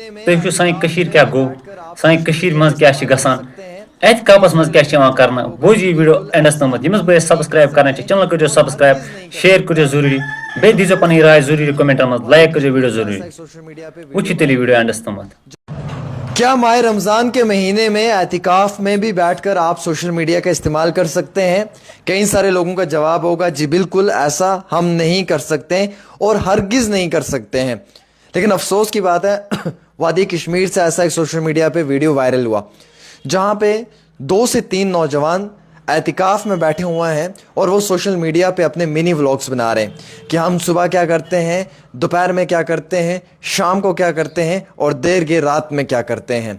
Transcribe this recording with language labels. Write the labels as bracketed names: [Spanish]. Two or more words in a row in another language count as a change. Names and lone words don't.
[Kashmiri] تُہۍ وٕچھِو سانہِ کٔشیٖر کیٛاہ گوٚو. سانہِ کٔشیٖر منٛز کیٛاہ چھِ گژھان. احتکابس منٛز کیٛاہ چھِ یِوان کرنہٕ. بوٗزِو یہِ ویٖڈیو اینڈس تامَتھ. ییٚمِس بٲیِس سبسکرایب کران چھِ چینل کٔرِو سبسکرایب, شیر کٔرِو ضروٗری, بیٚیہِ دیٖزیو پنٕنۍ راے ضروٗری کمنٹن منٛز, لایک کٔرِو ویٖڈیو ضروٗری. وٕچھِو تیٚلہِ یہِ ویٖڈیو اینڈس تامَتھ. [Urdu] کیا ماہ رمضان کے مہینے میں اعتکاف میں بھی بیٹھ کر آپ سوشل میڈیا کا استعمال کر سکتے ہیں؟ کئی سارے لوگوں کا جواب ہوگا جی بالکل ایسا ہم نہیں کر سکتے اور ہرگز نہیں کر سکتے ہیں. لیکن افسوس کی بات ہے وادی کشمیر سے ایسا ایک سوشل میڈیا پہ ویڈیو وائرل ہوا جہاں پہ 2 سے 3 نوجوان اعتکاف میں بیٹھے ہوئے ہیں اور وہ سوشل میڈیا پہ اپنے منی ولاگس بنا رہے ہیں کہ ہم صبح کیا کرتے ہیں, دوپہر میں کیا کرتے ہیں, شام کو کیا کرتے ہیں اور دیر کے رات میں کیا کرتے ہیں.